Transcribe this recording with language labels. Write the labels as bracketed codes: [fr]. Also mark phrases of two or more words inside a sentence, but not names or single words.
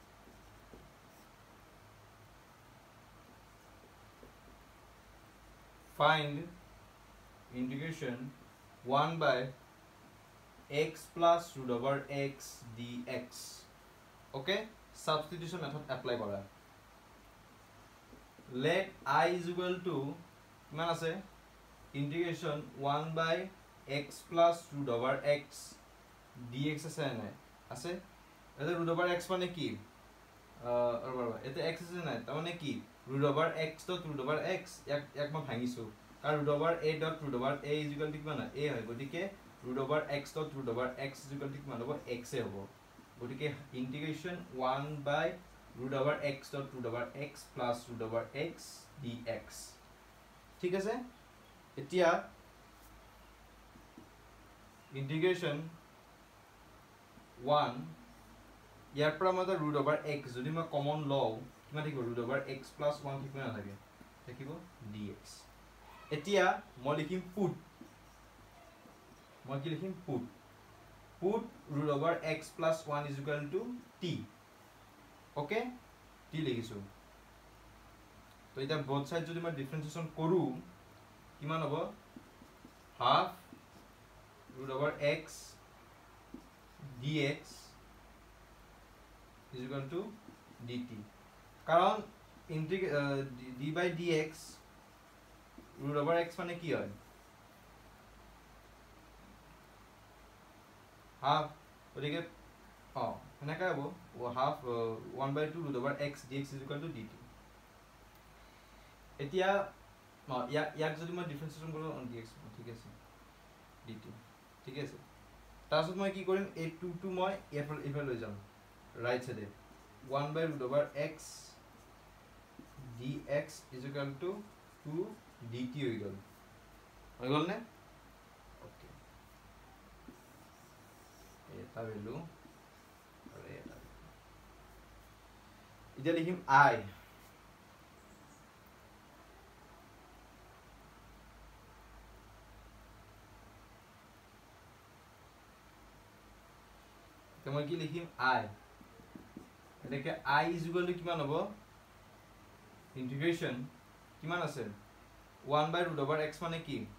[en] Find integration 1 by x plus root over x dx. Okay? Substitution method apply kora. Let I is equal to [as] কিমান আছে [en] integration 1 by x plus root over x dx [as] আছে নাই আছে এটা [en] root over x [as] মানে কি এতে x আছে না তার মানে কি [en] root over x dot root over x [as] এক মই ভাঙিছো কারণ [en] root over a dot root over a is equal to [as] কিমান a হয় গটিকে [en] root over x dot root over x is equal to [as] কিমান হ'ব x এ হ'ব গটিকে [en] integration 1 by root over x dot root over x plus root over x dx [as] ঠিক আছে এতিয়া [en] integration 1 [as] ইয়াৰ পৰা মই [en] root over x [as] যদি মই কমন লও কিমান থাকিব [en] root over x plus 1 [as] থাকিব না থাকে থাকিব dx এতিয়া মই লিখিম put মই কি লিখিম [en] put root over x plus 1 is equal to t [as] ওকে t লিখিছো তো এটা [en] both side [as] যদি মই ডিফারেন্সিয়েশন কৰো কিমান হ'ব [en] half root over x dx is equal to dt কারণ d by dx root over x [as] মানে কি হয় half ওদিকে এনেকা হ'ব [en] half 1/2 root over x dx is equal to dt [as] এতিয়া ইয়াক যদি মই ডিফারেন্সিয়েশন কৰো dx ঠিক আছে dt ঠিক আছে তাৰপিছত মই কি কৰিম এই 2 মই এফাল লৈ যাম [en] right side 1 by root over x dx is equal to 2 dt [as] হৈ গল নে ওকে এটা ভ্যালু আৰু এটা এতিয়া লিখিম I মই কি লিখিম I এটাকে I [en] is equal to [as] কিমান হ'ব ইন্টিগ্রেশন কিমান আছে [en] 1 by root over x [as] মানে কি